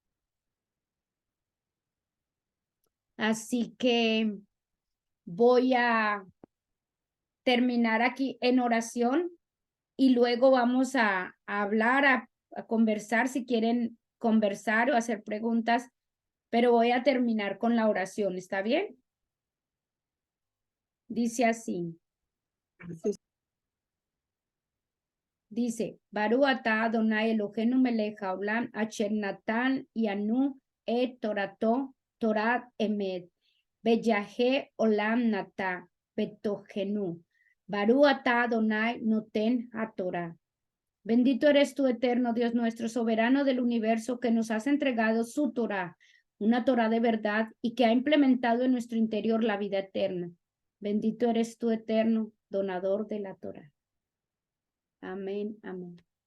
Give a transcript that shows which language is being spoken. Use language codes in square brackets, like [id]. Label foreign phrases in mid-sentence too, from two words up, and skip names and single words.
[es] Así que voy a terminar aquí en oración y luego vamos a hablar, a conversar si quieren conversar o hacer preguntas, pero voy a terminar con la oración, ¿está bien? Dice así. [he] Dice, ברוך אתה אדוני אלוהינו מלך העולם אשר נתן לנו את תורתו תורת אמת וחיי עולם נטע בתוכנו. ברוך אתה אדוני נותן התורה. [es] Bendito eres tú, eterno Dios nuestro, soberano del universo, que nos has entregado su Torah, una Torah de verdad y que ha implementado en nuestro interior la vida eterna. Bendito eres tú, eterno, donador de la Torah. Amén, amén.